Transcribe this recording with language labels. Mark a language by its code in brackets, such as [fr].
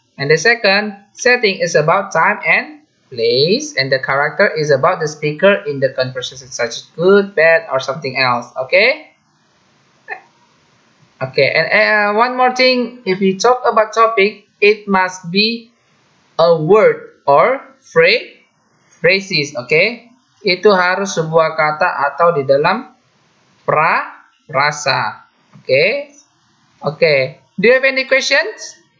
[en] And the second setting is about time and place, and the character is about the speaker in the conversation, such as good, bad, or something else. Okay, and one more thing, if we talk about topic, it must be a word or phrases. [id] Okay, itu harus sebuah kata atau di dalam prasa. [en] Okay, do you have any questions?